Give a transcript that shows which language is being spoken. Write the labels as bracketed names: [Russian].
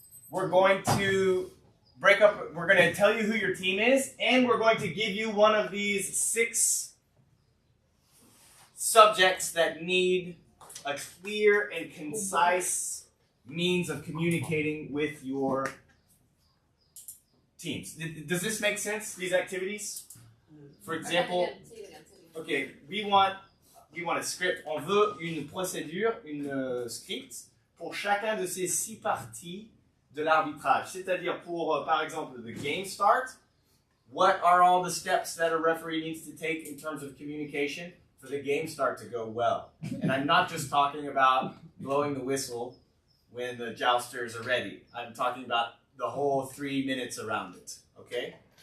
[English] We're going to break up, we're going to tell you who your team is, and we're going to give you one of these 6 subjects that need a clear and concise means of communicating with your teams. Does this make sense, these activities? For example, okay, we want a script. [French] On veut une procédure, une script pour chacun de ces 6 parties de l'arbitrage. C'est-à-dire pour, par exemple, [English] the game start, what are all the steps that a referee needs to take in terms of communication for the game start to go well? And I'm not just talking about blowing the whistle when the jousters are ready. I'm talking about the whole 3 minutes around it, okay?